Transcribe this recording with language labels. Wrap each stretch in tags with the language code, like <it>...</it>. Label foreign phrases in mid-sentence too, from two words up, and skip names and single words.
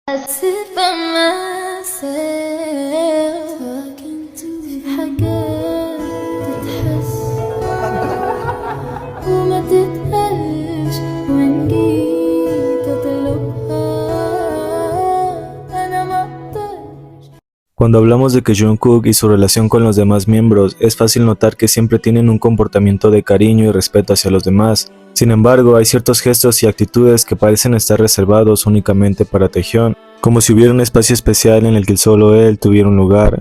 <en>sit by myself talking to</en> <ar>في حاجات تتحس وما تتقالش وإن جيت أطلبها أنا ما أقدرش.</ar> <es>Cuando hablamos de que Jungkook y su relación con los demás miembros, es fácil notar que siempre tienen un comportamiento de cariño y respeto hacia los demás. Sin embargo, hay ciertos gestos y actitudes que parecen estar reservados únicamente para Taehyun, como si hubiera un espacio especial en el que solo él tuviera un lugar.</es>